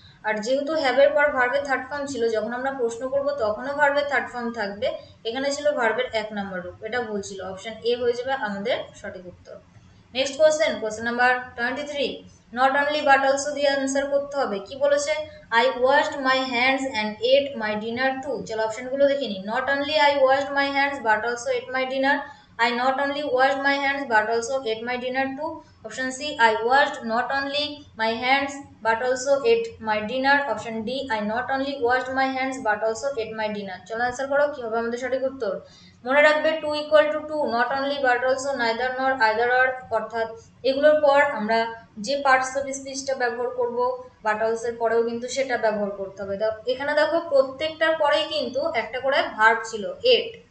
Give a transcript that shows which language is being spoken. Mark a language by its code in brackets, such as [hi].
[bn] আর যেহেতু হ্যাভের পর ভার্বের থার্ড ফর্ম ছিল, যখন আমরা প্রশ্ন করব তখনও ভার্বের থার্ড ফর্ম থাকবে, এখানে ছিল ভার্বের 1 নম্বর রূপ, এটা ভুল ছিল, অপশন এ হয়ে যাবে আমাদের সঠিক উত্তর। Next question, question number 23, not only but also দিয়ে আনসার করতে হবে। কি বলেছে, [en] I washed my hands and ate my dinner too. [bn] চলো অপশনগুলো দেখে নিই। [en] Not only I washed my hands but also ate my dinner, I not only washed my hands but also ate my dinner too. Option C, I washed not only my hands but also ate my dinner. Option D, I not only washed my hands but also ate my dinner. [bn] চলো answer করো কি হবে আমাদের সঠিক উত্তর। মনে রাখবে two equal to two, not only but also, neither নর, আইদার অর, অর্থাৎ এগুলোর পর আমরা যে পার্টস অফ স্পিচটা ব্যবহার করব বাট অলস এর পরেও কিন্তু সেটা ব্যবহার করতে হবে। এখানে দেখো প্রত্যেকটার পরেই কিন্তু একটা করে ভার্ব ছিল, এট।